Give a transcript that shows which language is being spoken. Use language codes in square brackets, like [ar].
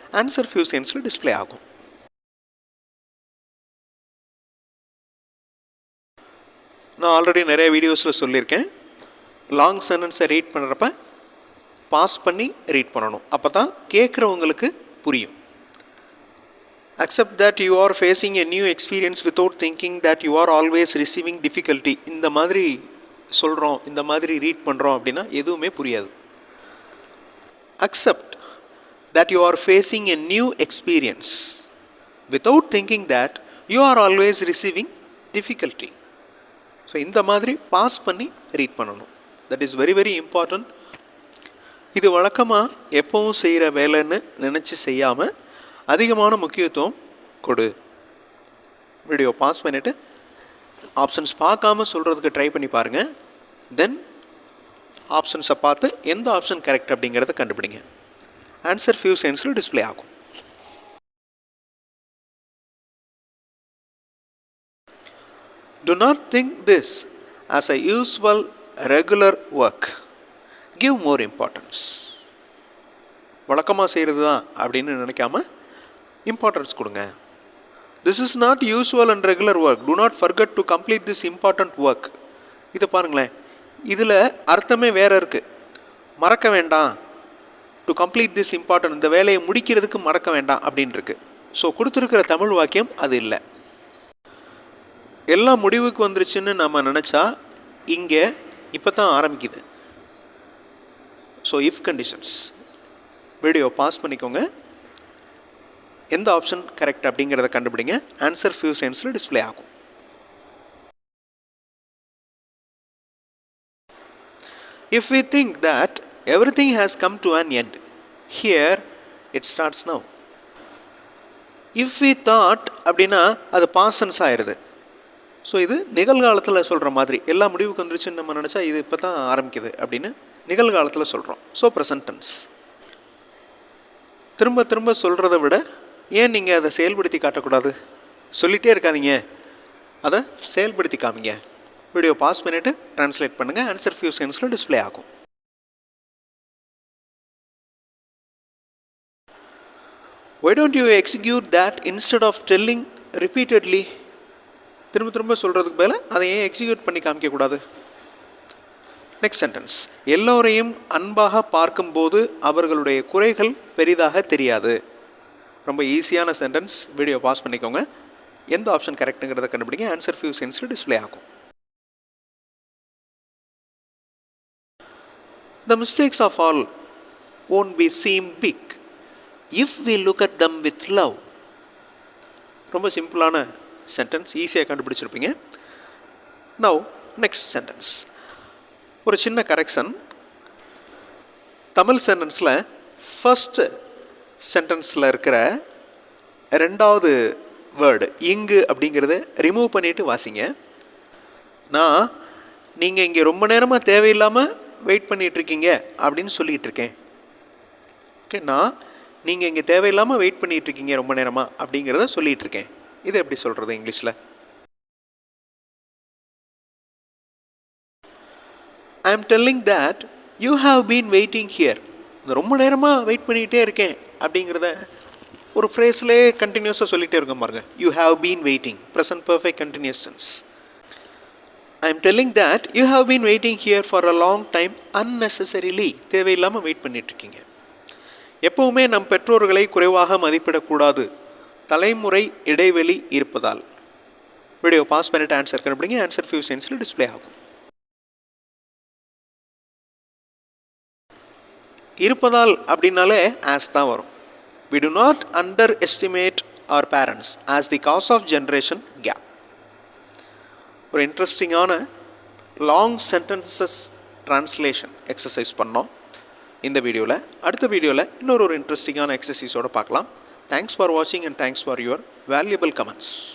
[ta] Answer few செகண்ட்ஸில் display ஆகும். நான் ஆல்ரெடி நிறைய வீடியோஸில் சொல்லியிருக்கேன், லாங் சென்டென்ஸை ரீட் பண்ணுறப்ப பாஸ் பண்ணி ரீட் பண்ணணும். அப்போ தான் கேட்குறவங்களுக்கு புரியும். [en] Accept that you are facing a new experience without thinking that you are always receiving difficulty. [ta] இந்த மாதிரி சொல்கிறோம், இந்த மாதிரி ரீட் பண்ணுறோம் அப்படின்னா எதுவுமே புரியாது. [en] Accept that you are facing a new experience without thinking that you are always receiving difficulty. [ta] So இந்த மாதிரி பாஸ் பண்ணி ரீட் பண்ணணும். [en] That is very very important. [ta] இது வழக்கமாக எப்போவும் செய்கிற வேலைன்னு நினச்சி செய்யாமல் அதிகமான முக்கியத்துவம் கொடு. வீடியோ பாஸ் பண்ணிவிட்டு ஆப்ஷன்ஸ் பார்க்காம சொல்கிறதுக்கு ட்ரை பண்ணி பாருங்கள். தென் ஆப்ஷன்ஸை பார்த்து எந்த ஆப்ஷன் கரெக்ட் அப்படிங்கிறத கண்டுபிடிங்க. ஆன்சர் ஃபியூ செகண்ட்ஸில் டிஸ்பிளே ஆகும். [en] Do not think this as a usual regular work. Give more importance. [ta] வழக்கமாக செய்கிறது தான் அப்படின்னு நினைக்காம இம்பார்ட்டன்ஸ் கொடுங்க. [en] This is not usual and regular work. Do not forget to complete this important work. [ta] இதை பாருங்களேன், இதில் அர்த்தமே வேறு இருக்குது. மறக்க வேண்டாம், [en] to complete this important, [ta] இந்த வேலையை முடிக்கிறதுக்கு மறக்க வேண்டாம் அப்படின்னு இருக்கு. ஸோ கொடுத்துருக்கிற தமிழ் வாக்கியம் அது இல்லை. எல்லாம் முடிவுக்கு வந்துருச்சுன்னு நம்ம நினச்சா இங்கே இப்போ தான் ஆரம்பிக்குது. So if conditions. Video pass பண்ணிக்கோங்க. எந்த ஆப்ஷன் கரெக்ட் அப்படிங்கிறத கண்டுபிடிங்க. ஆன்சர் ஃபியூ செகண்ட்ஸில் டிஸ்பிளே ஆகும். [en] If we think that everything has come to an end, here it starts now. If we thought [ta] அப்படின்னா அது பாஸ்ட் டென்ஸ் ஆயிடுது. ஸோ இது நிகழ்காலத்தில் சொல்கிற மாதிரி, எல்லா முடிவுக்கு வந்துருச்சுன்னு நம்ம நினச்சா இது இப்போ தான் ஆரம்பிக்குது அப்படின்னு நிகழ்காலத்தில் சொல்கிறோம். So present tense. திரும்ப திரும்ப சொல்கிறத விட ஏன் நீங்கள் அதை செயல்படுத்தி காட்டக்கூடாது? சொல்லிகிட்டே இருக்காதீங்க, அதை செயல்படுத்தி காமிங்க. வீடியோ பாஸ் பண்ணிவிட்டு ட்ரான்ஸ்லேட் பண்ணுங்கள். ஆன்சர் ஃபியூ செகண்ட்ஸில் டிஸ்பிளே ஆகும். [en] Why don't you execute that instead of telling repeatedly? [ta] திரும்ப திரும்ப சொல்கிறதுக்கு மேலே அதை ஏன் எக்ஸிக்யூட் பண்ணி காமிக்கக்கூடாது? Next sentence. எல்லோரையும் அன்பாக பார்க்கும்போது அவர்களுடைய குறைகள் பெரிதாக தெரியாது. ரொம்ப ஈஸியான சென்டென்ஸ். வீடியோ பாஸ் பண்ணிக்கோங்க. எந்த ஆப்ஷன் கரெக்டுங்கிறத கண்டுபிடிங்க. ஆன்சர் ஃபியூ செகண்ட்ஸில் டிஸ்பிளே ஆகும். [en] The mistakes of all won't be seem big if we look at them with love. [ta] ரொம்ப சிம்பிளான சென்டென்ஸ், ஈஸியாக கண்டுபிடிச்சிருப்பீங்க. [en] Now next sentence. [ta] ஒரு சின்ன கரெக்ஷன். தமிழ் சென்டென்ஸில் ஃபர்ஸ்ட் சென்டென்ஸில் இருக்கிற ரெண்டாவது வேர்டு இங்கு அப்படிங்கிறத ரிமூவ் பண்ணிவிட்டு வாசிங்க. நான் நீங்கள் இங்கே ரொம்ப நேரமாக தேவையில்லாமல் வெயிட் பண்ணிகிட்ருக்கீங்க அப்படின்னு சொல்லிகிட்டு இருக்கேன். ஓகே, நான் நீங்கள் இங்கே தேவையில்லாமல் வெயிட் பண்ணிகிட்ருக்கீங்க ரொம்ப நேரமாக அப்படிங்கிறத சொல்லிகிட்டு இருக்கேன். இதை எப்படி சொல்கிறது இங்கிலீஷில்? [en] I am telling that you have been waiting here. [ta] ரொம்ப நேரமாக வெயிட் பண்ணிக்கிட்டே இருக்கேன் அப்படிங்கிறத ஒரு ஃப்ரேஸ்லேயே கண்டினியூஸாக சொல்லிகிட்டே இருக்கோம் பாருங்க. [en] You have been waiting. Present perfect continuous tense. I am telling that you have been waiting here for a long time unnecessarily. [ta] தேவையில்லாமல் வெயிட் பண்ணிகிட்ருக்கீங்க. எப்போவுமே நம் பெற்றோர்களை குறைவாக மதிப்பிடக்கூடாது, தலைமுறை இடைவெளி இருப்பதால். வீடியோ பாஸ் பண்ணிட்டு ஆன்சர் கண்டுபிடிங்க. ஆன்சர் ஃபியூ செகண்ட்ஸில் டிஸ்பிளே ஆகும். இருப்பதால் அப்படின்னாலே ஆஸ் தான் வரும். [en] We do not underestimate our parents as the cause of generation gap. [ta] ஒரு இன்ட்ரெஸ்டிங்கான லாங் சென்டென்சஸ் ட்ரான்ஸ்லேஷன் எக்ஸசைஸ் பண்ணோம் இந்த வீடியோவில். அடுத்த வீடியோவில் இன்னொரு இன்ட்ரெஸ்டிங்கான எக்ஸசைஸோடு பார்க்கலாம். [en] Thanks for வாட்சிங் and thanks for your valuable comments.